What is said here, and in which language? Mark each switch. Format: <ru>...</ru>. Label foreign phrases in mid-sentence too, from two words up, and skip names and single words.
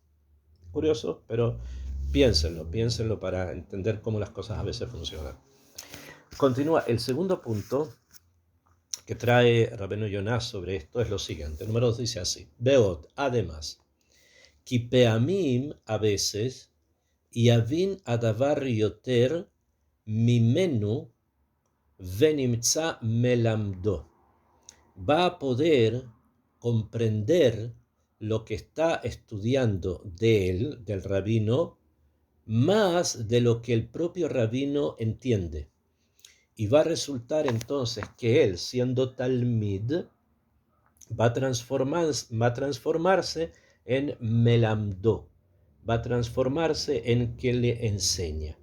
<es>Curioso, pero piénsenlo para entender cómo las cosas a veces funcionan. Continúa, el segundo punto que trae Rabbeinu Yonah sobre esto es lo siguiente. El número 2 dice así: Beot, además, Kipeamim a veces,</es> <he>יבין הדבר יותר ממנו ונמצא מלמדו.</he> <es>Va a poder comprender lo que está estudiando de él, del rabino, más de lo que el propio rabino entiende. Y va a resultar entonces que él, siendo talmid, va a transformarse en melamdo, va a transformarse en que le enseña.</es>